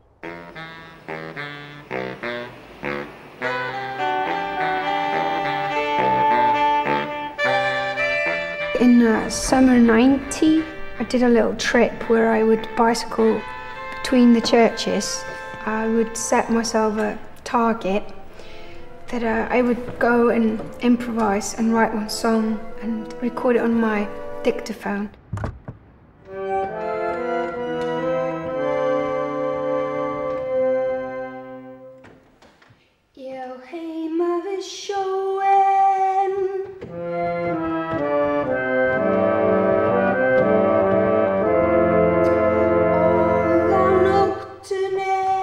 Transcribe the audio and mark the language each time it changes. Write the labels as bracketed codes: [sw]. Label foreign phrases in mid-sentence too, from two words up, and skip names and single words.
[en] In summer '90, I did a little trip where I would bicycle between the churches. I would set myself a target that I would go and improvise and write one song and record it on my dictaphone. [is] Já heima við sjóinn, og á nóttunni